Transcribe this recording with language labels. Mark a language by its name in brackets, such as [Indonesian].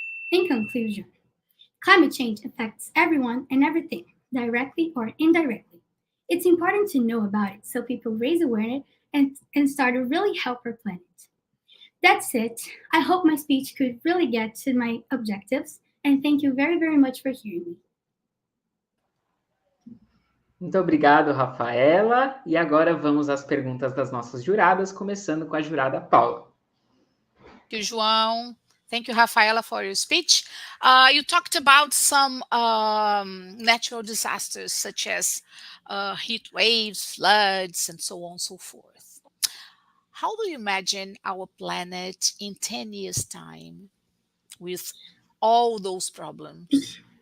[English] In conclusion, climate change affects everyone and everything, directly or indirectly. It's important to know about it so people raise awareness and start to really help our planet. That's it. I hope my speech could really get to my objectives, and thank you very, very much for hearing me. [Portuguese] Muito obrigado, Rafaela. E agora vamos às perguntas das nossas juradas, começando com a jurada Paula. [English] Thank you, João. Thank you, Rafaela, for your speech. You talked about some natural disasters such as heat waves, floods, and so on and so forth. How do you imagine our planet in 10 years' time with all those problems?